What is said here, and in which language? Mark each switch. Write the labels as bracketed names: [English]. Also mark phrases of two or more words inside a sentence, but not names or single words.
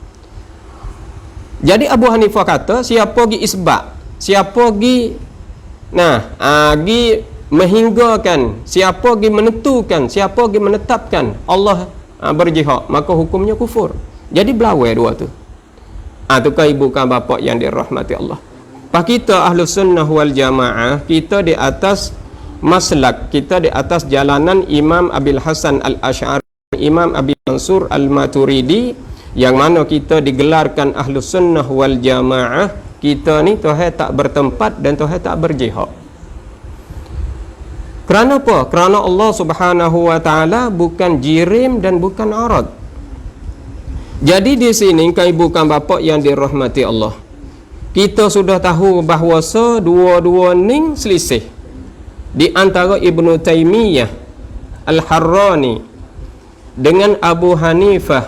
[Malay] Jadi Abu Hanifah kata siapa pergi isbat, siapa pergi menghinggakan, siapa pergi menentukan, siapa pergi menetapkan Allah berjihad, maka hukumnya kufur. Jadi belawai dua tu. Tu kan ibu kan bapa yang dirahmati Allah. Pak kita [Arabic] Ahlus Sunnah wal Jamaah, [Malay] kita di atas maslak, kita di atas jalanan Imam Abil Hasan Al-Asy'ari, Imam Abi Mansur Al-Maturidi, yang mana kita digelarkan [Arabic] Ahlus Sunnah wal Jamaah. [Malay] Kita ni Tuhan tak bertempat dan Tuhan tak berjihad. Kerana apa? Kerana Allah [Arabic] Subhanahu wa taala [Malay] bukan jirim dan bukan arad. Jadi di sini kan ibu kan bapa yang dirahmati Allah, kita sudah tahu bahawa dua-dua ni selisih di antara Ibnu Taimiyah Al-Harrani dengan Abu Hanifah.